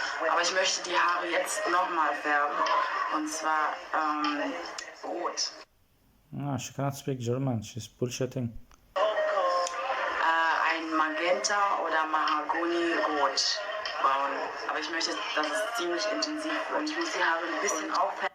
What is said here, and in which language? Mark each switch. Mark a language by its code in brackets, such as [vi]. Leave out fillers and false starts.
[de] Aber ich möchte die Haare jetzt nochmal färben. Und zwar rot. [en] She cannot speak German, she's bullshitting. [de] Ein Magenta oder Mahagoni-Rot. Braun. Aber ich möchte, dass es ziemlich intensiv wird. Ich muss die Haare ein bisschen aufhängen.